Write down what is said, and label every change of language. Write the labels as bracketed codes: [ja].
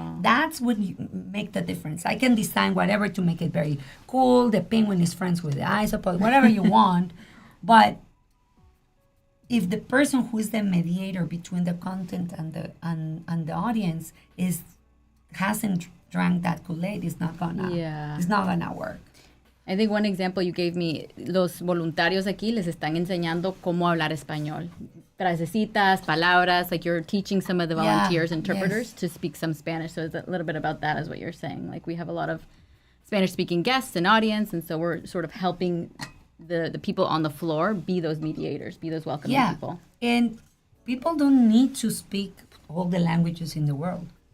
[en] That's what make the difference. I can design whatever to make it very cool. The penguin is friends with the isopod, whatever you want, but if the person who is the mediator between the content and the audience hasn't drank that Kool-Aid, it's not gonna work. [es] I think one example you gave me, los voluntarios aquí les están enseñando cómo hablar español. [en] Frasecitas, palabras, like you're teaching some of the volunteers, interpreters to speak some Spanish. So it's a little bit about that is what you're saying. Like we have a lot of Spanish-speaking guests and audience, and so we're sort of helping the people on the floor be those mediators, be those welcoming people. And people don't need to speak all the languages in the world.